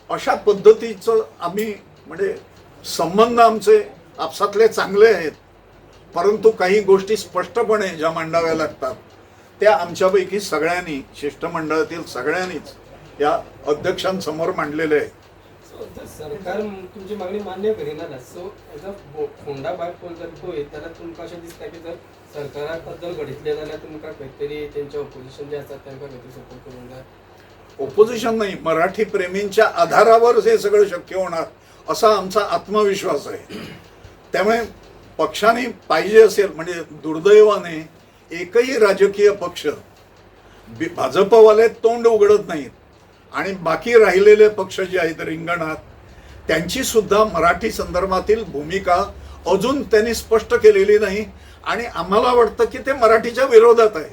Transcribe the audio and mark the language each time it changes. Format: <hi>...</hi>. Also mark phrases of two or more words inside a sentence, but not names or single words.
<mr>अशा पद्धतीचं आम्ही म्हणजे संबंध आमचे आपसातले चांगले आहेत, परंतु काही गोष्टी स्पष्टपणे ज्या मांडाव्या लागतात त्या आमच्यापैकी सगळ्यांनी, शिष्टमंडळातील सगळ्यांनीच या अध्यक्षांसमोर मांडलेले आहे.</mr> <kok>जर सरकार तुमची मागणी मान्य करिना</kok> <en>so as a Ponda bypoll</en> <kok>जर पळयत जाल्यार तुमकां अशें दिसता की जर सरकारा बद्दल घडितले जाल्यार तुमकां खंय तरी तेंचे ऑपोजिशन जे आसात तांकां खंय तरी सपोर्ट करूंक जाय.</kok> <mr>ओपोजिशन नाही, मराठी प्रेमींच्या आधारावर हे सगळं शक्य होणार असा आमचा आत्मविश्वास आहे. त्यामुळे पक्षाने पाहिजे असेल म्हणजे दुर्दैवाने एकही राजकीय पक्ष भाजपवाले तोंड उघडत नाहीत आणि बाकी राहिलेले पक्ष जे आहेत रिंगणात त्यांची सुद्धा मराठी संदर्भातील भूमिका अजून त्यांनी स्पष्ट केलेली नाही आणि आम्हाला वाटतं की ते मराठीच्या विरोधात आहे.</mr>